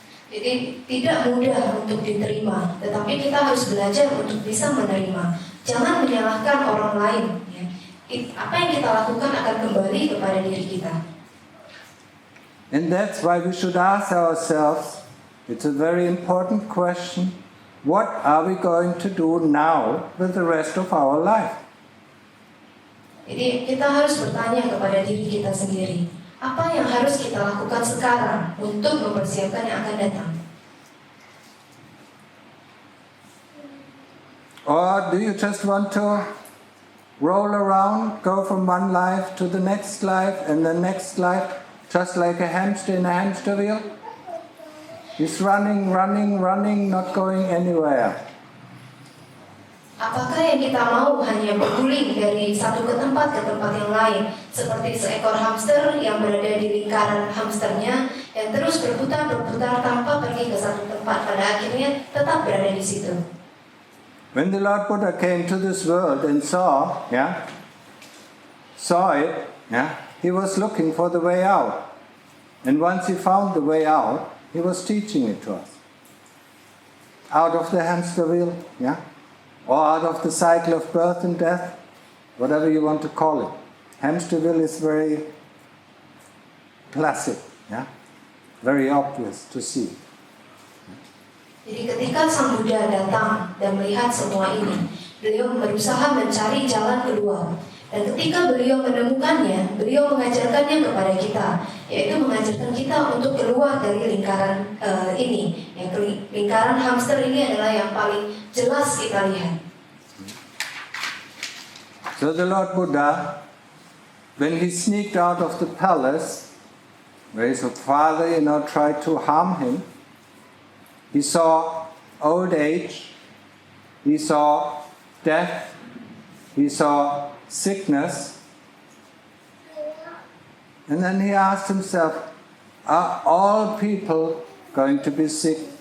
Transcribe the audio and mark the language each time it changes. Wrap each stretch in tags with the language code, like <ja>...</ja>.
<id>Jadi tidak mudah untuk diterima, tetapi kita harus belajar untuk bisa menerima. Jangan menyalahkan orang lain. Ya. Apa yang kita lakukan akan kembali kepada diri kita.</id> <en>And that's why we should ask ourselves, it's a very important question, what are we going to do now with the rest of our life?</en> <id>Jadi kita harus bertanya kepada diri kita sendiri, apa yang harus kita lakukan sekarang untuk mempersiapkan yang akan datang?</id> <en>Or do you just want to roll around, go from one life to the next life and the next life, just like a hamster in a hamster wheel? He's running, not going anywhere.</en> <id>Apakah yang kita mau hanya berguling dari satu ke tempat yang lain, seperti seekor hamster yang berada di lingkaran hamsternya yang terus berputar tanpa pergi ke satu tempat, pada akhirnya tetap berada di situ.</id> <en>When the Lord Buddha came to this world and saw it, he was looking for the way out. And once he found the way out, he was teaching it to us. Out of the hamster wheel, or out of the cycle of birth and death, whatever you want to call it. Hamster wheel is very classic, very obvious to see.</en> <id>Jadi ketika Sang Buddha datang dan melihat semua ini, beliau berusaha mencari jalan keluar. Dan ketika beliau menemukannya, beliau mengajarkannya kepada kita, yaitu mengajarkan kita untuk keluar dari lingkaran ini. Lingkaran hamster ini adalah yang paling jelas kita lihat.</id> <en>So the Lord Buddha, when he sneaked out of the palace, where his father, tried to harm him, he saw old age, he saw death, he saw sickness, and then he asked himself, are all people going to be sick?</en>